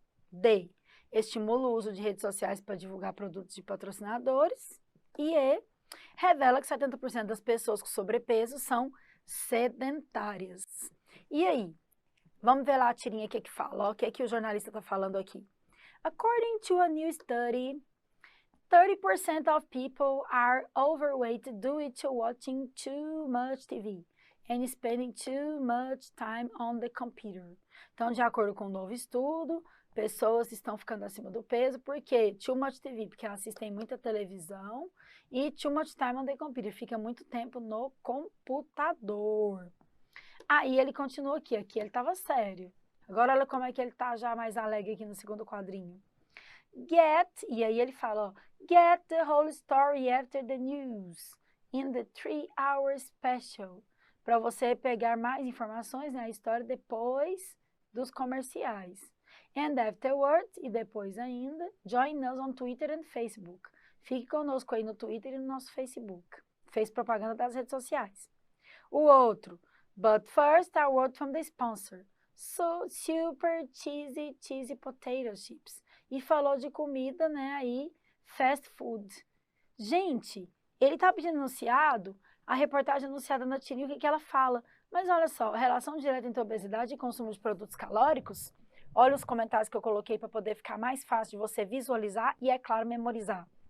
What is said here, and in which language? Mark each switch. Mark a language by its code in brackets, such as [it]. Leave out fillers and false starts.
[pt] D, estimula o uso de redes sociais para divulgar produtos de patrocinadores. E E, revela que 70% das pessoas com sobrepeso são sedentárias. E aí? Vamos ver lá a tirinha que fala. Ó, o que o jornalista está falando aqui? [en] According to a new study, 30% of people are overweight due to watching too much TV and spending too much time on the computer. [pt] Então, de acordo com um novo estudo, pessoas estão ficando acima do peso porque [en] too much TV, [pt] porque assistem muita televisão, e [en] too much time on the computer, [pt] fica muito tempo no computador. Aí ele continua aqui ele estava sério. Agora olha como é que ele está já mais alegre aqui no segundo quadrinho. E aí ele fala, ó, [en] get the whole story after the news in the 3-hour special. [pt] Para você pegar mais informações, né, a história depois dos comerciais. [en] And afterwards, [pt] e depois ainda, [en] join us on Twitter and Facebook. [pt] Fique conosco aí no Twitter e no nosso Facebook. Fez propaganda das redes sociais. O outro, [en] but first a word from the sponsor. So, super cheesy potato chips. [pt] E falou de comida, né, aí, fast food. Gente, ele tá pedindo anunciado, a reportagem anunciada na tirinha, o que ela fala? Mas olha só, relação direta entre obesidade e consumo de produtos calóricos? Olha os comentários que eu coloquei para poder ficar mais fácil de você visualizar e, é claro, memorizar.